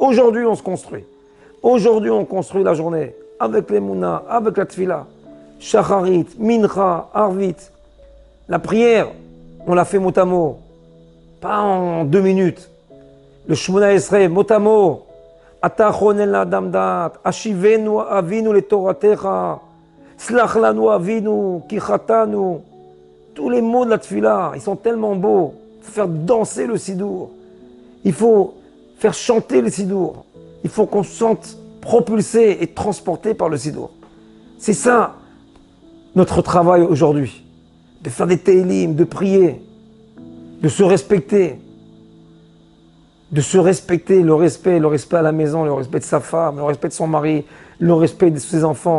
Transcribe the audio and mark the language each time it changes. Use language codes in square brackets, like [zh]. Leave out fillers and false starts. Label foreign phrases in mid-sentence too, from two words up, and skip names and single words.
[fr] Aujourd'hui, on se construit. Aujourd'hui, on construit la journée avec les Mouna, avec la Tfila, Shacharit, Mincha, Arvit. La prière, on l'a fait mot à mot. Pas en 2 minutes. Le Shmona Esrei, mot à mot. [he] אתה חונן לאדם דעת, השיבנו אבינו לתורתך, סלח לנו אבינו, כי חטאנו. [fr] Tous les mots de la tefila, ils sont tellement beaux. Il faut faire danser le sidour. Il faut faire chanter le sidour. Il faut qu'on se sente propulsé et transporté par le sidour. C'est ça notre travail aujourd'hui, de faire des télim, de prier, de se respecter, le respect à la maison, le respect de sa femme, le respect de son mari, le respect de ses enfants.